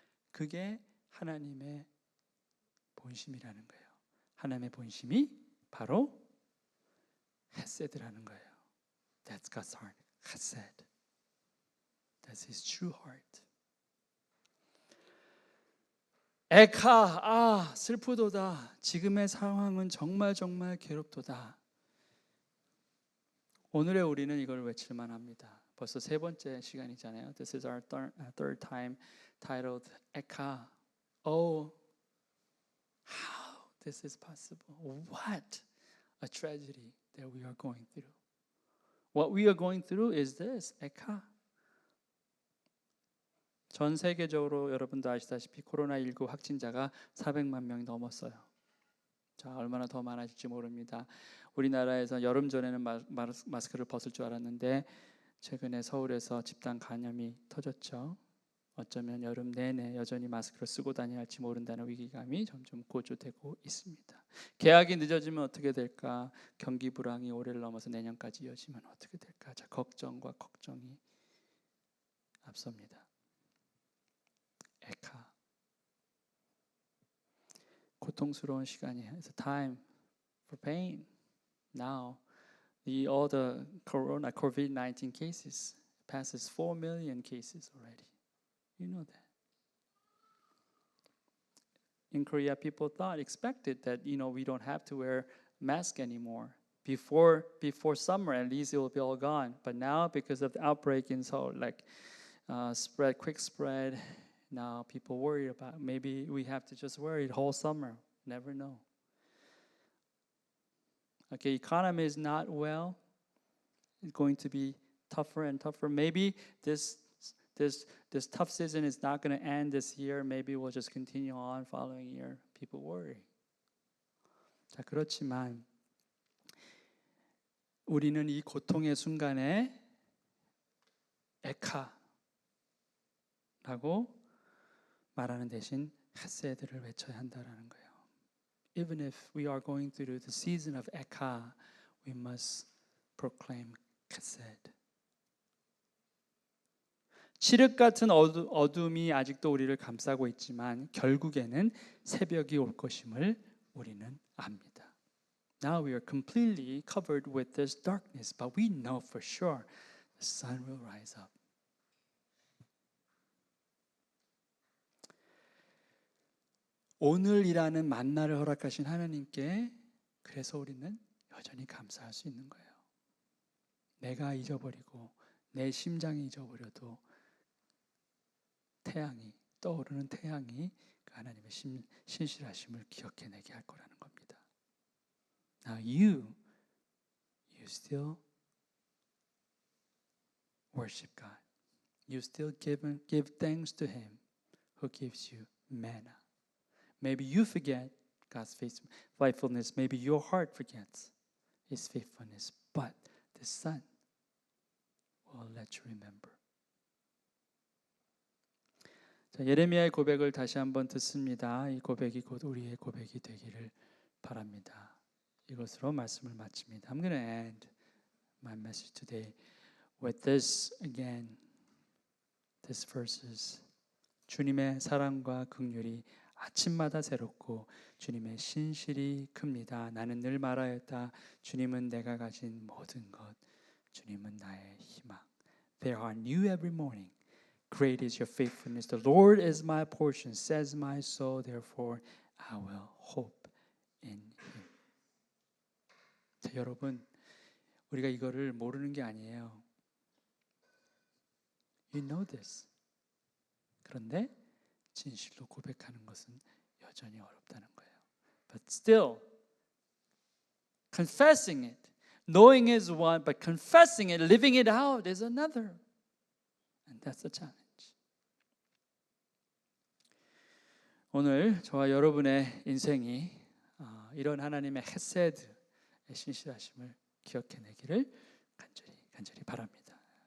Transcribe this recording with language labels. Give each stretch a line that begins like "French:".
Korean: 그게 하나님의 본심이라는 거예요. 하나님의 본심이 바로 헤세드라는 거예요.
English: That's God's heart. 헤세드. That's His true heart.
Korean: 에카, 슬프도다. 지금의 상황은 정말 괴롭도다. 오늘의 우리는 이걸 외칠만 합니다. 벌써 세 번째 시간이잖아요.
English: This is our third time titled 에카. Oh, how this is possible. What a tragedy that we are going through. What we are going through is this, 에카.
Korean: 전 세계적으로 여러분도 아시다시피 코로나19 확진자가 400만 명이 넘었어요. 자, 얼마나 더 많아질지 모릅니다. 우리나라에서 여름 전에는 마스크를 벗을 줄 알았는데 최근에 서울에서 집단 감염이 터졌죠. 어쩌면 여름 내내 여전히 마스크를 쓰고 다녀야 할지 모른다는 위기감이 점점 고조되고 있습니다. 개학이 늦어지면 어떻게 될까? 경기 불황이 올해를 넘어서 내년까지 이어지면 어떻게 될까? 자, 걱정과 걱정이 앞섭니다. 에카. 고통스러운 시간이에요.
English: It's a time for pain. Now, all the COVID-19 cases passes 4 million cases already. You know that. In Korea, people expected that we don't have to wear mask anymore. Before summer, at least it will be all gone. But now, because of the outbreak in Seoul, quick spread, now people worry about maybe we have to just wear it whole summer. Never know. Okay, economy is not well. It's going to be tougher and tougher. Maybe this tough season is not going to end this year. Maybe we'll just continue on following year. People worry.
Korean: 자, 그렇지만 우리는 이 고통의 순간에 에카라고 말하는 대신 헤세드를 외쳐야 한다라는 거예요.
English: Even if we are going through the season of Eka, we must proclaim Chesed.
Korean: 칠흑 같은 어둠이 아직도 우리를 감싸고 있지만 결국에는 새벽이 올 것임을 우리는 압니다.
English: Now we are completely covered with this darkness, but we know for sure the sun will rise up.
Korean: 오늘이라는 만나를 허락하신 하나님께 그래서 우리는 여전히 감사할 수 있는 거예요. 내가 잊어버리고 내 심장이 잊어버려도 태양이 떠오르는 태양이 그 하나님의 신실하심을 기억해내게 할 거라는 겁니다.
English: Now you still worship God. You still give thanks to Him who gives you manna. Maybe you forget God's faithfulness. Maybe your heart forgets His faithfulness. But the Son will let you remember.
Korean: 자, 예레미야의 고백을 다시 한번 듣습니다. 이 고백이 곧 우리의 고백이 되기를 바랍니다. 이것으로 말씀을 마칩니다.
English: I'm going to end my message today with this again. These verses.
Korean: 주님의 사랑과 긍휼이 아침마다 새롭고 주님의 신실이 큽니다. 나는 늘 말하였다. 주님은 내가 가진 모든 것. 주님은 나의 희망.
English: They are new every morning. Great is your faithfulness. The Lord is my portion, says my soul. Therefore, I will hope in Him.
Korean: 자, 여러분, 우리가 이거를 모르는 게 아니에요.
English: You know this.
Korean: 그런데 진실로 고백하는 것은 여전히 어렵다는 거예요.
English: But still, confessing it, knowing is one, but confessing it, living it out is another. And that's the challenge.
Korean: 오늘 저와 여러분의 인생이 이런 하나님의 헤세드의 신실하심을 기억해내기를 간절히 바랍니다.